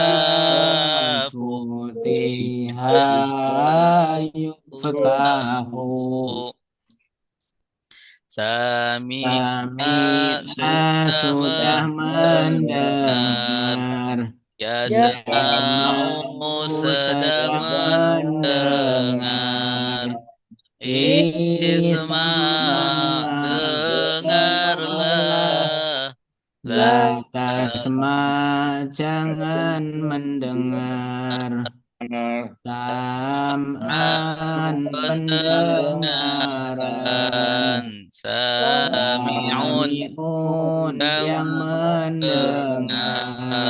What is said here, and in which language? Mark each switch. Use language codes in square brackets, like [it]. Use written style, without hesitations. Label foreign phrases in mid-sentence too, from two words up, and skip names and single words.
[ar] dibuka Futiha yuftahu Futihayu Sami'a Sami'a [id] sudah sudah mendengar mendengar Yasma'u Yasma'u sedang sedang mendengar mendengar Isma' Isma' dengarlah dengarlah La [ar] La tasma' [id] jangan mendengar Sam'an pendengaran pendengaran Sami'un Sami'un yang yang mendengar